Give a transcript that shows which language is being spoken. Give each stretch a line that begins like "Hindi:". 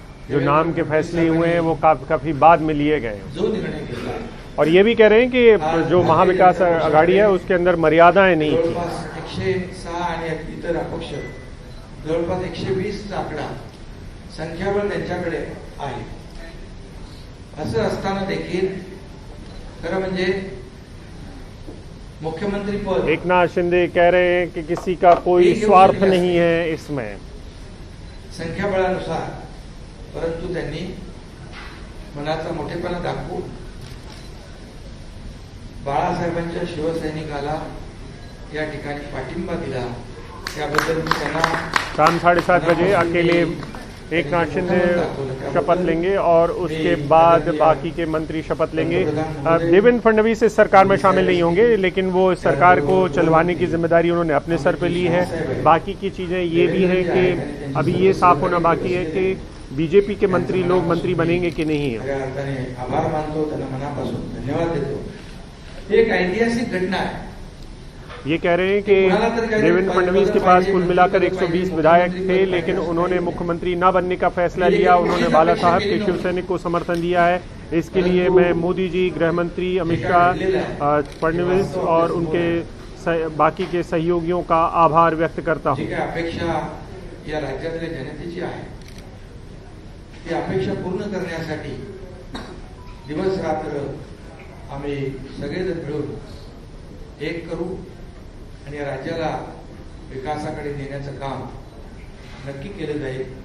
Hindi: जो नाम के फैसले हुए हैं वो काफी बाद में लिए गए।
Marathi: जो निर्णय घेतला
Hindi: और ये भी कह रहे हैं कि जो महाविकास आघाड़ी है उसके अंदर मर्यादाएं नहीं थी।
Marathi: 106 आणि इतर अपक्ष जवळपास 120 आकडा संख्याबळ त्यांच्याकडे आहे। असं असताना देखील खरं म्हणजे मुख्यमंत्री पद,
Hindi: एकनाथ शिंदे कह रहे हैं कि किसी का कोई स्वार्थ नहीं है इसमें
Marathi: संख्याबळानुसार, परंतु त्यांनी मनाचा मोठेपणा दाखवून बाळासाहेबांच्या शिवसैनिकाला या ठिकाणी पाठिंबा दिला, त्याबद्दल मी त्यांना
Hindi: शाम 7:30 बजे अकेले एकनाथ शिंदे शपथ लेंगे और उसके बाद बाकी के मंत्री शपथ लेंगे। देवेंद्र फडणवीस इस सरकार में शामिल नहीं होंगे, लेकिन वो इस सरकार को चलवाने की जिम्मेदारी उन्होंने अपने सर पे ली है। बाकी की चीजें ये भी हैं कि अभी ये साफ होना बाकी है कि बीजेपी के मंत्री लोग मंत्री बनेंगे कि नहीं।
Marathi: आभार मानतो, त्यांना मनापासून धन्यवाद देतो।
Hindi: एक ऐतिहासिक घटना है। ये कह रहे हैं कि देवेंद्र फडणवीस के पास कुल मिलाकर 120 विधायक थे, लेकिन उन्होंने मुख्यमंत्री न बनने का फैसला लिया। उन्होंने बाला साहब के शिवसैनिक को समर्थन दिया है। इसके लिए मैं मोदी जी, गृह मंत्री अमित शाह, फडणवीस और उनके बाकी के सहयोगियों का आभार व्यक्त करता हूँ।
Marathi: अपेक्षा या राज्यातल्या जनतेची आहे, ती अपेक्षा पूर्ण करण्यासाठी दिवस रात्र आम्ही सगळेजण मिळून एक करू आणि राज्याला विकासाकडे नेण्याचं काम नक्की केलं जाईल।